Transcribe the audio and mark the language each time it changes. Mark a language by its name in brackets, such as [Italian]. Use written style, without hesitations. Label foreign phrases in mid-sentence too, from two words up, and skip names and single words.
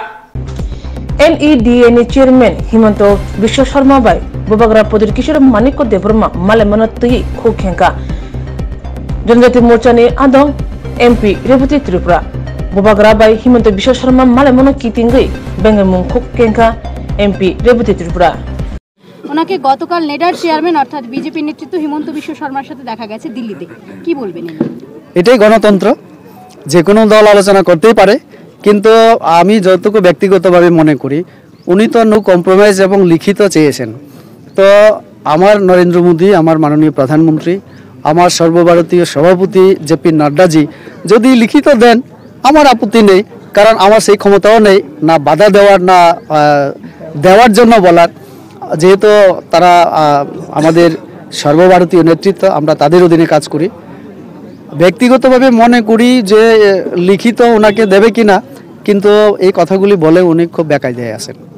[Kok Borok] NEDNE chairman Hemanto Biswa Sharma bai Bubagra Produt Kishor Maniko Debrma Malai Banotei Khukhenka Janjati Morcha ni Adong MP Reboti Tripura Bubagra bai Hemanto Biswa Sharma Malai Banot Kitingai Bengamung Khukhenka MP Reboti Tripura [Bangla] ওনাকে গতকাল নেডার চেয়ারম্যান অর্থাৎ বিজেপি নেতৃত্ব হিমন্ত বিশ্ব শর্মার সাথে দেখা গেছে দিল্লিতে কি বলবেন এটাই গণতন্ত্র যে কোনো দল আলোচনা করতেই পারে কিন্তু আমি যতটুকু ব্যক্তিগতভাবে মনে করি উনি তো [English] no compromise [Bangla] এবং লিখিত চেয়েছেন তো আমার নরেন্দ্র মোদী আমার মাননীয় প্রধানমন্ত্রী আমার সর্বভারতীয় সভাপতি জেপি নাড্ডাজি যদি লিখিত দেন আমার আপত্তি নেই কারণ আমার সেই ক্ষমতাও নেই না বাধা দেওয়ার না দেওয়ার জন্য বলার যেহেতু তারা আমাদের সর্বভারতীয় নেতৃত্ব আমরা তাদের অধীনে কাজ করি ব্যক্তিগতভাবে মনে করি যে লিখিত ওনাকে দেবে কিনা কিন্তু এই কথাগুলি বলে উনি খুব বেকায়দায় আছেন